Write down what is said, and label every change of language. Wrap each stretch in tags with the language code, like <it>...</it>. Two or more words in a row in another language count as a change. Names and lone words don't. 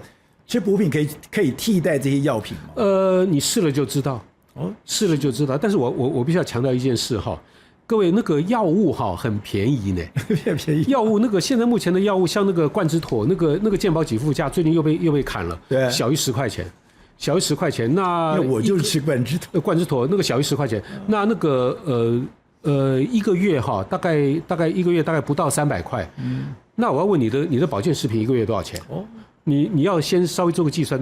<zh>吃補品可以替代這些藥品嗎？你試了就知道，試了就知道。但是我必須要強調一件事哈，各位那個藥物哈很便宜呢，便宜。藥物那個现在目前的藥物，像那個冠之妥，那個健保给付價最近又被砍了，對，小於10塊錢，小於10塊錢。那我就是吃冠之妥，冠之妥那個小於10塊錢，那個一個月哈，大概一個月大概不到300塊。那我要問你的保健食品一個月多少錢？你要先稍微做個計算。</zh>